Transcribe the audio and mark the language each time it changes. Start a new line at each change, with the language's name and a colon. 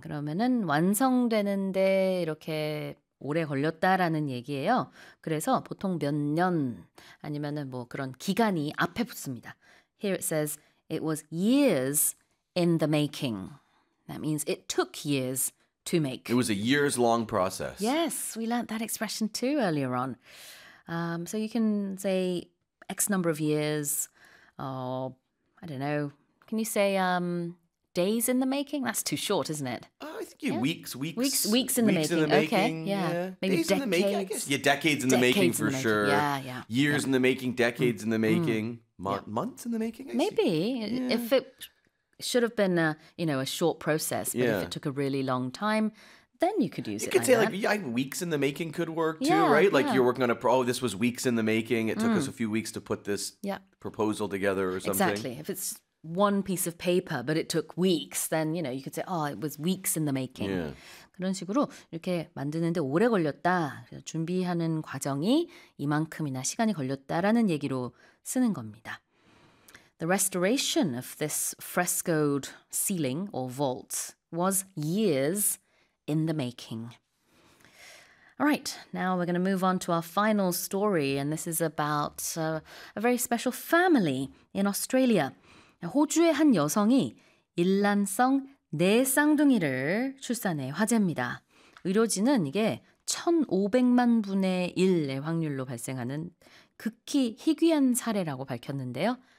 Korean: 그러면은 완성되는데 이렇게 오래 걸렸다라는 얘기예요. 그래서 보통 몇 년 아니면은 뭐 그런 기간이 앞에 붙습니다.
English: Here it says it was years in the making. That means it took years to make. It was a years-long process. Yes, we learned that expression too earlier on. So you can say X number of years. I don't know. Can you say days in the making? That's too short, isn't it? I think weeks. Weeks in the making. Okay. Yeah. Maybe days decades. Decades in the making, for sure. Yeah, yeah. Years in the making, decades in the making. Months in the making, I maybe. See. Yeah. If it should have been a, you know, a short process, but if it took a really long time, then you could use you it could like say that. Like weeks in the making could work too, right? Like you're working on a this was weeks in the making. It took us a few weeks to put this proposal together or something. Exactly. If it's one piece of paper, but it took weeks, then, you know, you could say, oh, it was weeks in the making. Yeah.
Korean: 그런 식으로 이렇게 만드는데 오래 걸렸다. 준비하는 과정이 이만큼이나 시간이 걸렸다라는 얘기로 쓰는 겁니다.
English: The restoration of this frescoed ceiling or vault was years in the making. All right, now we're going to move on to our final story, and this is about a very special family in Australia.
Korean: 호주의 한 여성이 일란성 네 쌍둥이를 출산해 화제입니다. 의료진은 이게 1,500만 분의 1의 확률로 발생하는 극히 희귀한 사례라고 밝혔는데요.